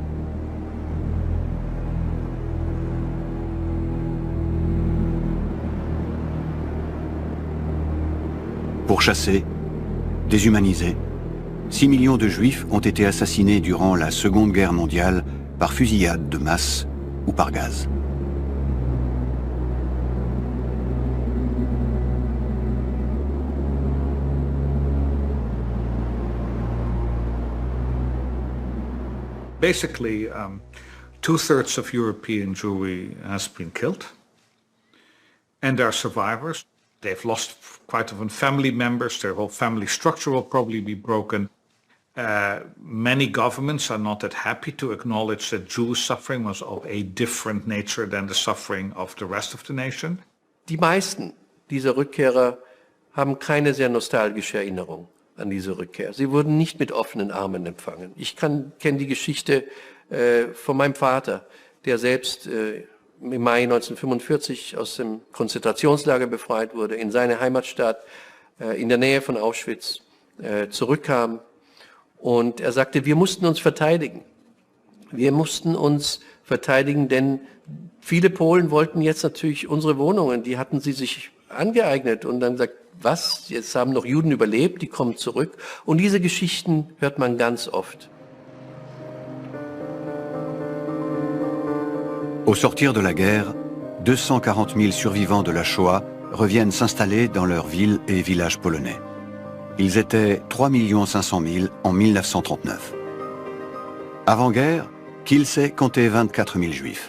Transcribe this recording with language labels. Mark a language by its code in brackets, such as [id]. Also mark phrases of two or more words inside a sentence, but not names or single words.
[fr] Pourchassés, déshumanisés, 6 millions de Juifs ont été assassinés durant la Seconde Guerre mondiale par fusillade de masse ou par gaz. [en] Basically, 2/3 of European Jewry has been killed, and there are survivors. They've lost quite often family members. Their whole family structure will probably be broken. Many governments are not that happy to acknowledge that Jewish suffering was of a different nature than the suffering of the rest of the nation. [de] Die meisten dieser Rückkehrer haben keine sehr nostalgische Erinnerung an diese Rückkehr. Sie wurden nicht mit offenen Armen empfangen. Ich kenne die Geschichte von meinem Vater, der selbst im Mai 1945 aus dem Konzentrationslager befreit wurde, in seine Heimatstadt in der Nähe von Auschwitz zurückkam. Und er sagte, wir mussten uns verteidigen. Wir mussten uns verteidigen, denn viele Polen wollten jetzt natürlich unsere Wohnungen, die hatten sie sich angeeignet. Und dann sagt, was, jetzt haben noch Juden überlebt, die kommen zurück. Und diese Geschichten hört man ganz oft. [fr] Au sortir de la guerre, 240 000 survivants de la Shoah reviennent s'installer dans leurs villes et villages polonais. Ils étaient 3 500 000 en 1939. Avant-guerre, Kielce comptait 24 000 juifs.